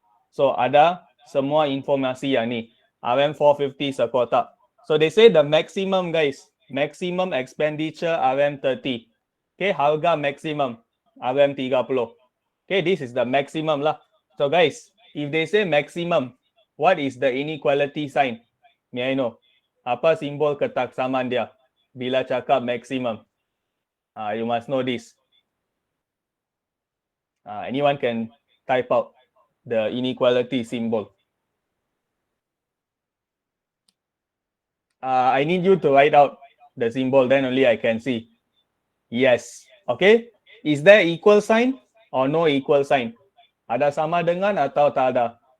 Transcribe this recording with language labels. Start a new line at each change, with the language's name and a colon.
Malay: So, ada semua informasi yang ni. RM450 sekotak.
English: So, they say the maximum, guys. Maximum expenditure RM30. Okay, harga maximum RM30. Okay, this is the maximum lah. So guys, if they say maximum, what is the inequality sign? May I know?
Malay: Apa simbol ketaksamaan dia bila cakap maximum?
English: You must know this. Anyone can type out the inequality symbol. I need you to write out the symbol, then only I can see. Yes. Okay. Is there equal sign or no equal sign?
Malay: Ada sama dengan atau tak ada?